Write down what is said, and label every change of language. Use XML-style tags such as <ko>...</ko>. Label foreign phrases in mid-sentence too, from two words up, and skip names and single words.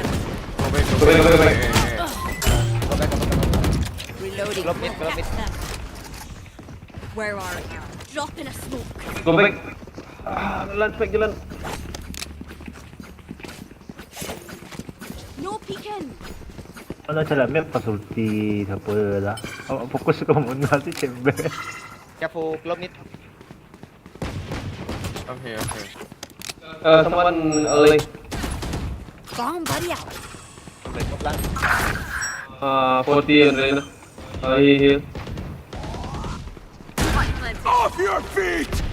<en>Go back. Go back. Reloading. Glove mid. Catch them. Where are you? Drop in a smoke. Go back. Jalan. No peeking.</en> <ceb>Ano sila, may pasulti sa puyo dah.</ceb> <tl>Fokus ko muna si Chamber.</tl> <en>Careful, glove mid. I'm here. Someone early. Bomb buddy out. Go plan. 40 Rena. Heal. Off your feet!</en>